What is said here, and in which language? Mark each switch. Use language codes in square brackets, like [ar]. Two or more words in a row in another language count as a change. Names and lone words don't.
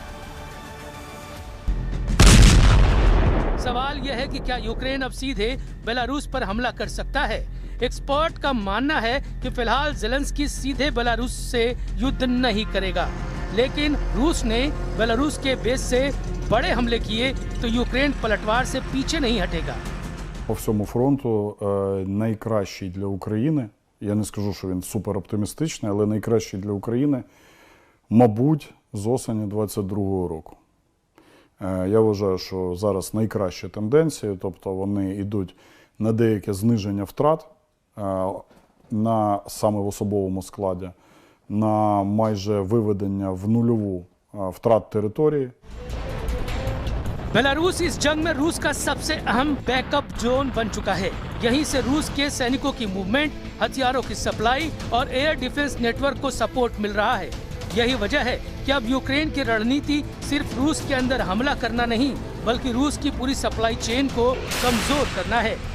[hi] सवाल यह है कि क्या यूक्रेन अब सीधे बेलारूस पर हमला कर सकता है। एक्सपर्ट का मानना है कि फिलहाल ज़ेलेंस्की सीधे बेलारूस से युद्ध नहीं करेगा, लेकिन रूस ने बेलारूस के बेस से बड़े हमले किए तो यूक्रेन पलटवार से पीछे नहीं हटेगा। [uk] По всьому фронту найкращий для України, я не скажу, що він супероптимістичний, але найкращий для України, мабуть, з осені 22-го року. Я вважаю, що зараз найкращі тенденції, тобто вони йдуть на деяке зниження втрат саме в особовому складі, на майже виведення в нульову втрат території. [hi] बेलारूस इस जंग में रूस का सबसे अहम [en] backup zone [hi] बन चुका है। यहीं से रूस के सैनिकों की मूवमेंट, हथियारों की सप्लाई और [en] air defense network [hi] को सपोर्ट मिल रहा है। यही वजह है कि अब यूक्रेन की रणनीति सिर्फ रूस के अंदर हमला करना नहीं बल्कि रूस की पूरी [en] supply chain [hi] को कमजोर करना है।